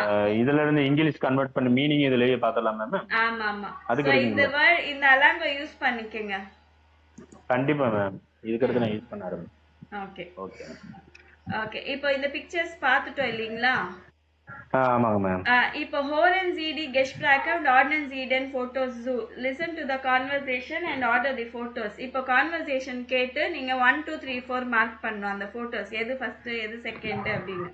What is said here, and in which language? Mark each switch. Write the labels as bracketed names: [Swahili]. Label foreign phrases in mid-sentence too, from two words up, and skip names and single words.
[Tamil] இதுல இருந்து [English] English convert [Tamil] பண்ணி மீனிங் இதுலயே பார்த்தலாம் மேம். ஆமா ஆமா. அதுக்கு இந்த அலாங்க யூஸ் பண்ணிக்கங்க. கண்டிப்பா மேம். இதுக்கு அடுத்து நான் யூஸ் பண்ண ஆரம்பிச்சேன். ஓகே ஓகே ஓகே. இப்போ இந்த பிக்சர்ஸ் பார்த்துட்டோம் இல்லீங்களா? ஆமாங்க மேம். [German] இப்போ Horen Sie die Gespräche und ordnen Sie den Fotos zu. [English] Listen to the conversation and order the photos. [Tamil] இப்போ conversation கேட்டு நீங்க 1 2 3 4 மார்க் பண்ணனும் அந்த போட்டோஸ். எது ஃபர்ஸ்ட் எது செகண்ட் அப்படினு.